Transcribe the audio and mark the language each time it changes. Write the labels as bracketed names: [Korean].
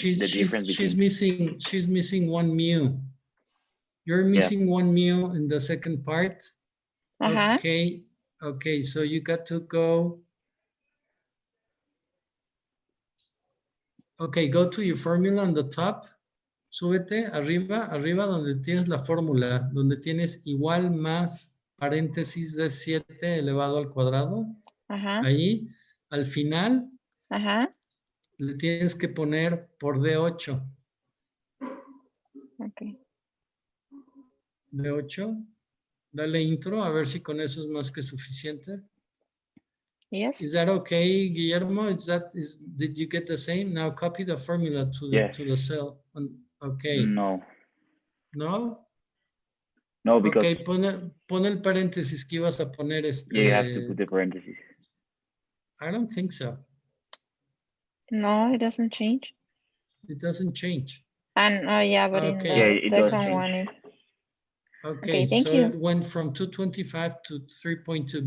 [English] times the difference between. she's missing one mu. You're missing one mu in the second part. Okay, so you got to go. Okay, go to your formula on the top. [Spanish] Súbete arriba donde tienes la fórmula, donde tienes igual más paréntesis de 7 elevado al cuadrado. Ahí, al final, le tienes que poner por D8. [English] Okay. D8. [Spanish] Dale intro, a ver si con eso es más que suficiente. [English] Yes. Is that okay, Guillermo? Did you get the same? Now copy the formula to the cell. Okay. No. No? No, because. [Spanish] Okay, pon el paréntesis que ibas a poner [English] Yeah, you have to put the parentheses. I don't think so. No, it doesn't change. It doesn't change. And yeah, but in the second one. Okay, thank so you. it went from 225 to 3.2.